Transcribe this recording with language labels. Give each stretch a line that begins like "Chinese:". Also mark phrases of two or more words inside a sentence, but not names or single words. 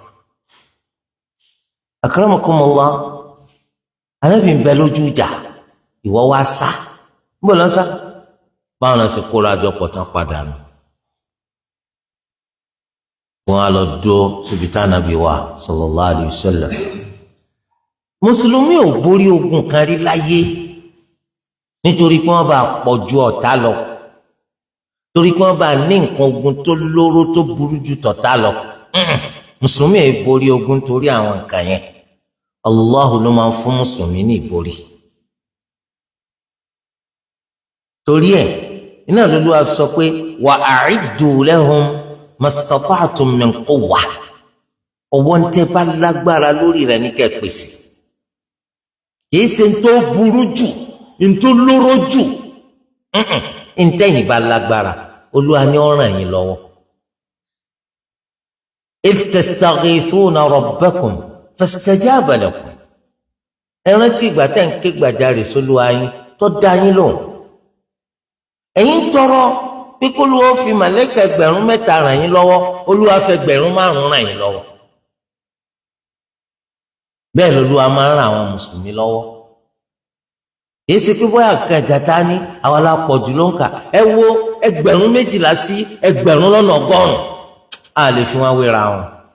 Yoruba: Akramakumullah Ànábì ń bẹ lójú ìjà ìwọ wá sá níbo lọ sá báwọn náà ṣe kóra àjọ pọ̀ tán padà nù wọn á lọ dó síbi tá Ànábì wà
Arabic: صلى الله عليه وسلم.
Yoruba: Mùsùlùmí ò borí ogun kan rí láyé nítorí pé wọ́n bá pọ̀ ju ọ̀tá lọ torí pé wọ́n bá ní nǹkan ogun tó lóró tó burú ju tọ̀tá lọ mùsùlùmí ò borí ogun torí àwọn nǹkan yẹn Allahu ló máa ń fún mùsùlùmí ní ìborí torí ẹ̀ iná lÓlúwa sọ pé
Arabic: وأعدوا لهم ما استطعتم من قوة
Yoruba: ọwọ́ ń tẹ́ bá lágbára lórí rẹ̀ ní kẹ́ pèsè kìí ṣe ń tó burú jù ń tó lóró jù ń tẹ́yìn bá lágbára Olúwa ni ó ràn yín lọ́wọ́.
Arabic: إذ تستغيثون ربكم فاستجاب لكم
Yoruba: ẹ rántí ìgbà tẹ́ ń ké gbàjarè sÓlúwa yín tó dá yín lóhùn ẹ̀yin ń tọrọ pé k'Olúwa ó fi màlẹ́kà 3,000 ràn yín lọ́wọ́ Olúwa fẹ́ 5,000 ràn yín lọ́wọ́ bẹ́ẹ̀ l'Olúwa máa ń ran àwọn mùsùlùmí lọ́wọ́ kìí ṣe pé bóyá kan jàtá ní àwọn alápọ̀jù ló ń kà ẹ wo 12,000 sí 1,100 a lè fi wọn wéra wọn.